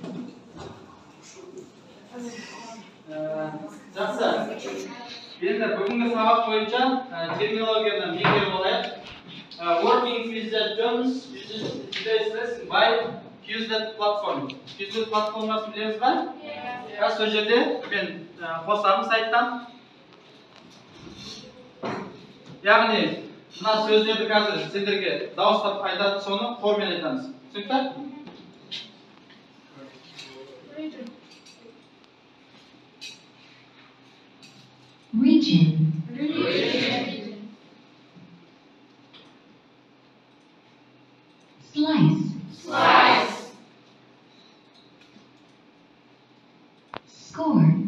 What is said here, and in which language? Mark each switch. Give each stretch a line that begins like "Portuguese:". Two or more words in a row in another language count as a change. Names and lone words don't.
Kazakh: Жақсы. Енді бүгінгі сабақ бойынша терминологияны меңгеріп алайық.
English: Working with the terms using today's lesson by Quizlet platform.
Kazakh: Quizlet платформасын білеміз ба? Қазір сол жерде мен қосамын сайттан. Яғни мына сөздерді қазір сендерге дауыстап айтады, соны формен айтамыз. Түсінікті? Region. Slice. Score.